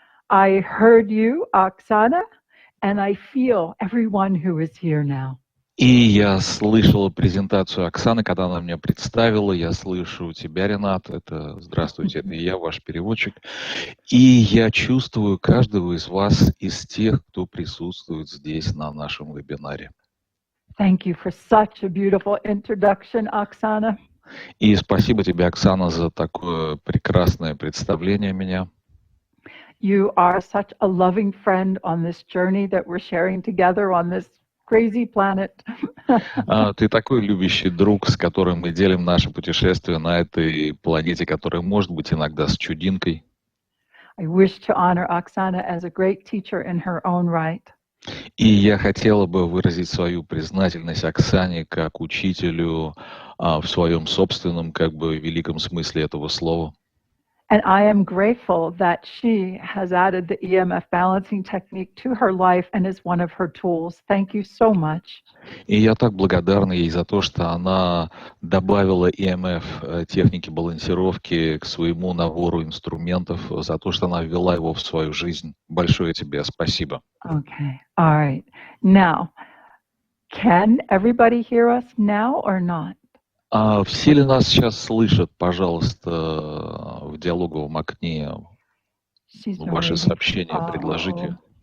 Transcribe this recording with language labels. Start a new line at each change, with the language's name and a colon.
English: I heard you, Oksana, and I feel everyone who is here now.
Russian: И я слышала презентацию Оксаны, когда она меня представила. Я слышу тебя, Ренат. Здравствуйте, это я, ваш переводчик. И я чувствую каждого из вас, из тех, кто присутствует здесь на нашем вебинаре.
English: Thank you for such a beautiful introduction, Oksana.
Russian: И спасибо тебе, Оксана, за такое прекрасное представление меня.
English: You are such a loving friend on this journey that we're sharing together on this crazy planet.
Russian: Ты такой любящий друг, с которым мы делим наше путешествие на этой планете, которая может быть иногда с чудинкой.
English: I wish to honor Oksana as a great teacher in her own right.
Russian: И я хотела бы выразить свою признательность Оксане как учителю в своем собственном, великом смысле этого слова.
English: And I am grateful that she has added the EMF balancing technique to her life and is one of her tools. Thank you so much.
Russian: И я так благодарна ей за то, что она добавила EMF техники балансировки к своему набору инструментов, за то, что она ввела его в свою жизнь. Большое тебе спасибо.
English: Okay. All right. Now, can everybody hear us now or not?
Russian: Все ли нас сейчас слышат, пожалуйста, в диалоговом окне ваши сообщения, предложите.